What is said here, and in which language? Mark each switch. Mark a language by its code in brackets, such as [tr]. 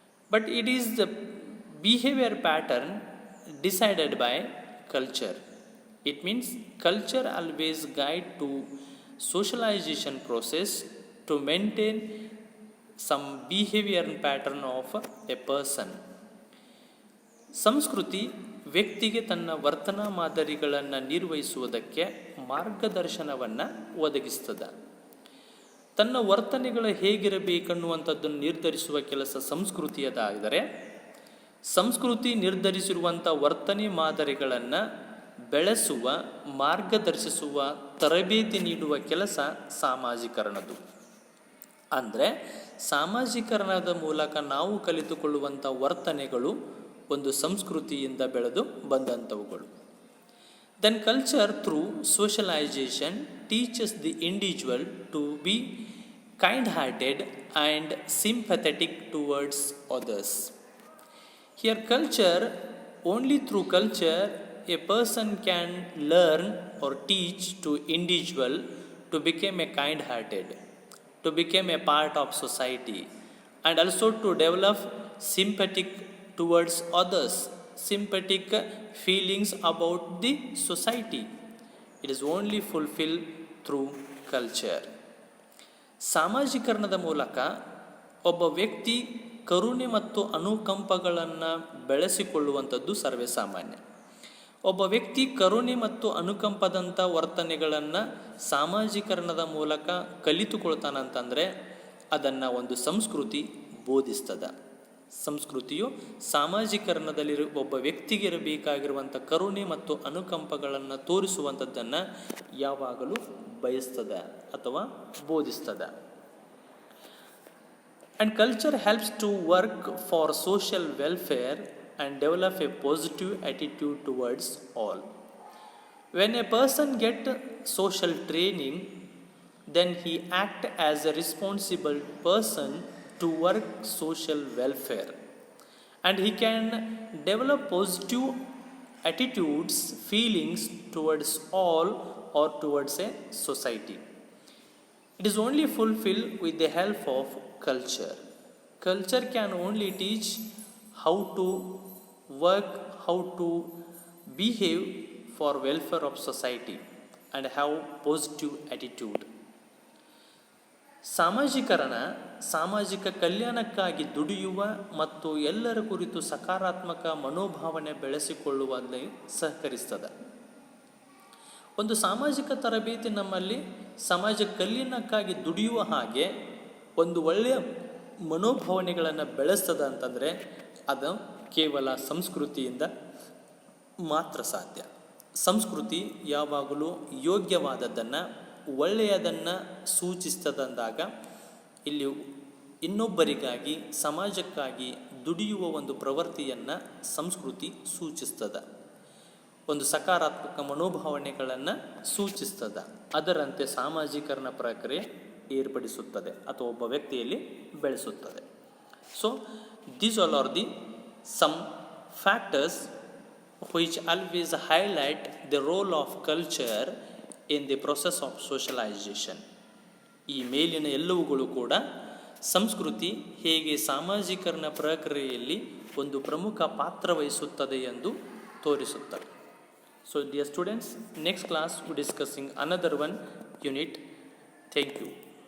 [en] But it is the behavior pattern decided by culture. It means culture always guide to socialization process to maintain some behavior pattern of a person. [kn] ಸಂಸ್ಕೃತಿ ವ್ಯಕ್ತಿಗೆ ತನ್ನ ವರ್ತನಾ ಮಾದರಿಗಳನ್ನು ನಿರ್ವಹಿಸುವುದಕ್ಕೆ ಮಾರ್ಗದರ್ಶನವನ್ನು ಒದಗಿಸ್ತದೆ. ತನ್ನ ವರ್ತನೆಗಳು ಹೇಗಿರಬೇಕನ್ನುವಂಥದ್ದನ್ನು ನಿರ್ಧರಿಸುವ ಕೆಲಸ ಸಂಸ್ಕೃತಿಯದಾದರೆ, ಸಂಸ್ಕೃತಿ ನಿರ್ಧರಿಸಿರುವಂಥ ವರ್ತನೆ ಮಾದರಿಗಳನ್ನು ಬೆಳೆಸುವ, ಮಾರ್ಗದರ್ಶಿಸುವ, ತರಬೇತಿ ನೀಡುವ ಕೆಲಸ ಸಾಮಾಜೀಕರಣದ್ದು. ಅಂದರೆ ಸಾಮಾಜೀಕರಣದ ಮೂಲಕ ನಾವು ಕಲಿತುಕೊಳ್ಳುವಂಥ ವರ್ತನೆಗಳು ಒಂದು ಸಂಸ್ಕೃತಿಯಿಂದ ಬೆಳೆದು ಬಂದಂಥವುಗಳು. [en] Then culture through socialization teaches the individual to be kind-hearted and sympathetic towards others. Here only through culture a person can learn or teach to individual to become a kind-hearted, to become a part of society, and also to develop sympathetic towards others, sympathetic feelings about the society. It is only fulfilled through culture. [kn] ಸಾಮಾಜೀಕರಣದ ಮೂಲಕ ಒಬ್ಬ ವ್ಯಕ್ತಿ ಕರುಣೆ ಮತ್ತು ಅನುಕಂಪಗಳನ್ನು ಬೆಳೆಸಿಕೊಳ್ಳುವಂಥದ್ದು ಸರ್ವೇ ಸಾಮಾನ್ಯ. ಒಬ್ಬ ವ್ಯಕ್ತಿ ಕರುಣೆ ಮತ್ತು ಅನುಕಂಪದಂಥ ವರ್ತನೆಗಳನ್ನು ಸಾಮಾಜೀಕರಣದ ಮೂಲಕ ಕಲಿತುಕೊಳ್ತಾನಂತಂದರೆ ಅದನ್ನು ಒಂದು ಸಂಸ್ಕೃತಿ ಬೋಧಿಸ್ತದೆ. ಸಂಸ್ಕೃತಿಯು ಸಾಮಾಜೀಕರಣದಲ್ಲಿ ಒಬ್ಬ ವ್ಯಕ್ತಿಗೆ ಇರಬೇಕಾಗಿರುವಂಥ ಕರುಣೆ ಮತ್ತು ಅನುಕಂಪಗಳನ್ನು ತೋರಿಸುವಂಥದ್ದನ್ನು ಯಾವಾಗಲೂ ಬಯಸ್ತದೆ ಅಥವಾ ಬೋಧಿಸ್ತದೆ. [en] And culture helps to work for social welfare and develop a positive attitude towards all. When a person gets social training, then he acts as a responsible person to work social welfare, and he can develop positive attitudes, feelings towards all or towards a society. It is only fulfilled with the help of culture. Culture can only teach how to work, how to behave for welfare of society and have positive attitude. [kn] ಸಾಮಾಜೀಕರಣ ಸಾಮಾಜಿಕ ಕಲ್ಯಾಣಕ್ಕಾಗಿ ದುಡಿಯುವ ಮತ್ತು ಎಲ್ಲರ ಕುರಿತು ಸಕಾರಾತ್ಮಕ ಮನೋಭಾವನೆ ಬೆಳೆಸಿಕೊಳ್ಳುವಲ್ಲಿ ಸಹಕರಿಸ್ತದೆ. ಒಂದು ಸಾಮಾಜಿಕ ತರಬೇತಿ ನಮ್ಮಲ್ಲಿ ಸಮಾಜ ಕಲ್ಯಾಣಕ್ಕಾಗಿ ದುಡಿಯುವ ಹಾಗೆ ಒಂದು ಒಳ್ಳೆಯ ಮನೋಭಾವನೆಗಳನ್ನು ಬೆಳೆಸ್ತದೆ ಅಂತಂದರೆ ಅದು ಕೇವಲ ಸಂಸ್ಕೃತಿಯಿಂದ ಮಾತ್ರ ಸಾಧ್ಯ. ಸಂಸ್ಕೃತಿ ಯಾವಾಗಲೂ ಯೋಗ್ಯವಾದದ್ದನ್ನು ಒಳ್ಳೆಯದನ್ನು ಸೂಚಿಸ್ತದಂದಾಗ ಇಲ್ಲಿ ಇನ್ನೊಬ್ಬರಿಗಾಗಿ ಸಮಾಜಕ್ಕಾಗಿ ದುಡಿಯುವ ಒಂದು ಪ್ರವೃತ್ತಿಯನ್ನು ಸಂಸ್ಕೃತಿ ಸೂಚಿಸ್ತದೆ. ಒಂದು ಸಕಾರಾತ್ಮಕ ಮನೋಭಾವನೆಗಳನ್ನು ಸೂಚಿಸ್ತದೆ. ಅದರಂತೆ ಸಾಮಾಜೀಕರಣ ಪ್ರಕ್ರಿಯೆ ಏರ್ಪಡಿಸುತ್ತದೆ ಅಥವಾ ಒಬ್ಬ ವ್ಯಕ್ತಿಯಲ್ಲಿ ಬೆಳೆಸುತ್ತದೆ. [en] So these all are the some factors which always highlight the role of culture in the process of socialization. [kn] ಈ ಮೇಲಿನ ಎಲ್ಲವುಗಳು ಕೂಡ ಸಂಸ್ಕೃತಿ ಹೇಗೆ ಸಾಮಾಜೀಕರಣ ಪ್ರಕ್ರಿಯೆಯಲ್ಲಿ ಒಂದು ಪ್ರಮುಖ ಪಾತ್ರ ವಹಿಸುತ್ತದೆ ಎಂದು ತೋರಿಸುತ್ತವೆ. [en] So dear students, next class we discussing another one unit. Thank you.